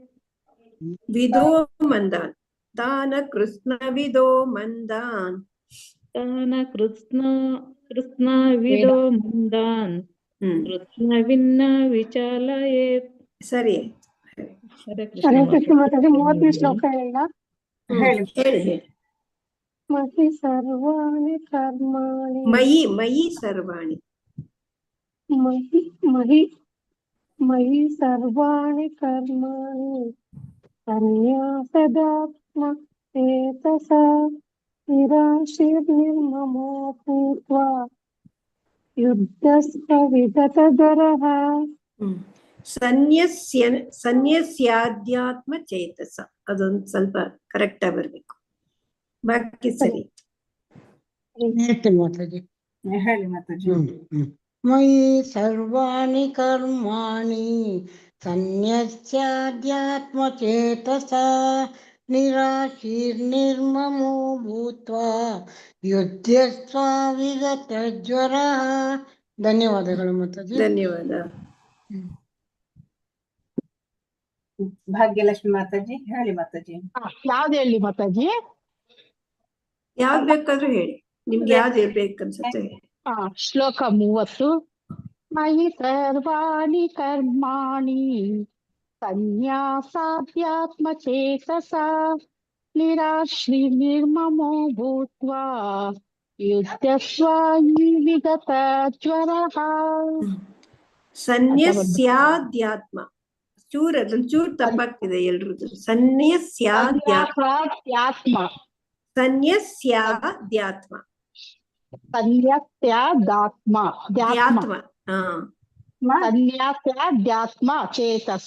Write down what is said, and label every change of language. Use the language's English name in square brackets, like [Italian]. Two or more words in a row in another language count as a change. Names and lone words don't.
[Sanskrit] विदो मन्दान् तान कृष्णविदो मन्दान् तान कृष्णविदो मन्दान् कृष्णविन्न विचालयेत्. [Kannada] ಸರಿ. ಹರೇ ಹರೇ ಕೃಷ್ಣ ಕೃಷ್ಣ ಮಾತಾಜಿ 30ನೇ ಶ್ಲೋಕ ಹೇಳ. ಹೇಳಿ ಹೇಳಿ. [Sanskrit] महि सर्वाणि कर्माणि मयि सर्वाणि महि सर्वाणि कर्माणि सन्यासदात्म चेतस निराशीर्निर्ममो भूत्वा युद्धस्थ विगतधरः. सन्यस्याध्यात्म चेतस, [Kannada] ಅದೊಂದು ಸ್ವಲ್ಪ ಕರೆಕ್ಟ್ ಆಗಿ ಬರ್ಬೇಕು. ಬಾಕಿ ಸರಿ. ಹೇಳ್ತೀನಿ ಮಾತಾಜಿ. ಹೇಳಿ ಮಾತಾಜಿ. [Sanskrit] मयि सर्वाणि कर्माणि सन्यस्याध्यात्म चेतस निराशीर्निर्ममो भूत्वा युद्धस्व विगत ज्वर. [Kannada] ಧನ್ಯವಾದಗಳು ಮಾತಾಜಿ. ಧನ್ಯವಾದ. ಭಾಗ್ಯಲಕ್ಷ್ಮಿ ಮಾತಾಜಿ ಹೇಳಿ ಮಾತಾಜಿ. ಯಾವ್ದು ಹೇಳಿ ಮಾತಾಜಿ? ಯಾವ್ದು ಬೇಕಾದ್ರೂ ಹೇಳಿ, ನಿಮ್ಗೆ ಯಾವ್ದು ಬೇಕನ್ಸುತ್ತೆ. ಶ್ಲೋಕ 30. [Sanskrit] मयि सर्वाणि कर्माणि सन्यासाध्यात्म चेतस निराश्री निर्ममो भूत्वा युद्धस्व विगत ज्वरः. [Kannada] ಸನ್ಯಸ್ಯಾಧ್ಯಾತ್ಮ ಅದೊಂದು ಚೂರು ತಪ್ಪಾಗ್ತಿದೆ ಎಲ್ರದ್ದು. ಸನ್ಯಸ್ಯಾಧ್ಯಾತ್ಮ [Sanskrit] सन्यास्याध्यात्म चेतस.